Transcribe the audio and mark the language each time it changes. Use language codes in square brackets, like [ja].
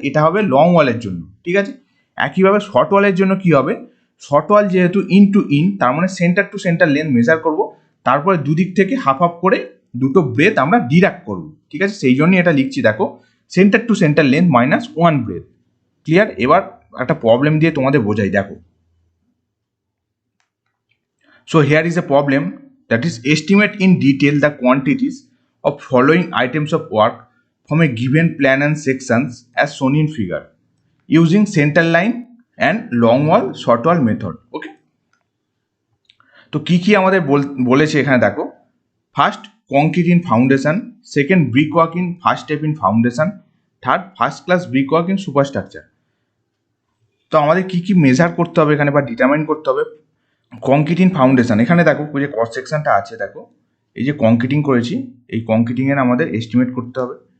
[bn] এটা হবে লং ওয়ালের জন্য, ঠিক আছে। একইভাবে শর্ট ওয়ালের জন্য কি হবে, শর্ট ওয়াল যেহেতু ইন টু ইন, তার মানে centre two centre length measure করব, তারপরে দুদিক থেকে হাফ হাফ করে দুটো ব্রেথ আমরা ডিডাক্ট করব, ঠিক আছে। সেই জন্যই এটা লিখছি দেখো, centre two centre length minus one breadth. Clear? এবার একটা প্রবলেম দিয়ে তোমাদের বোঝাই, দেখো। [en] So here is a problem, that is estimate in detail the quantities of following items of work from a given plan and sections as shown in figure using center line and long wall short wall method। Okay, [bn] তো কি কি আমাদের বলেছে এখানে দেখো, [en] First concrete in foundation, second brick work in first step in foundation, third first class brick work in superstructure. [bn] তো আমাদের কি কি মেজার করতে হবে এখানে বা ডিটারমাইন করতে হবে। কংক্রিটিং ফাউন্ডেশন, এখানে দেখো যে কস্ট সেকশনটা আছে, দেখো এই যে কংক্রিটিং করেছি, এই কংক্রিটিংয়ের আমাদের এস্টিমেট করতে হবে।